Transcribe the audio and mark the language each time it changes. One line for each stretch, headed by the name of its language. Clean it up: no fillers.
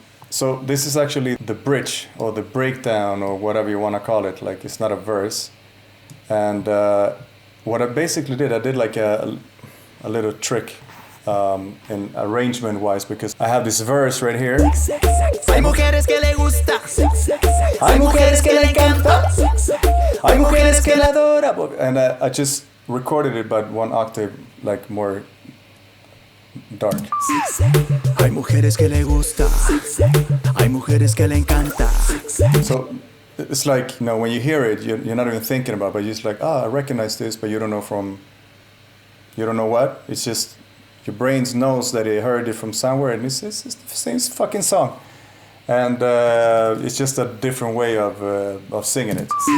English: So this is actually the bridge or the breakdown or whatever you want to call it. Like, it's not a verse. And what I basically did, I did like a little trick in arrangement wise, because I have this verse right here.
Spanish: Hay mujeres que le gusta. Hay mujeres que le encanta. Hay mujeres que le adora.
English: And I just recorded it but one octave, like more dark.
Spanish: Hay mujeres que le gusta. Hay mujeres que le encanta.
English: So it's like, you know, when you hear it, you're not even thinking about it, but you're just like, I recognize this, but you don't know what. It's just your brain knows that it heard it from somewhere, and it's the same fucking song. And it's just a different way of singing it.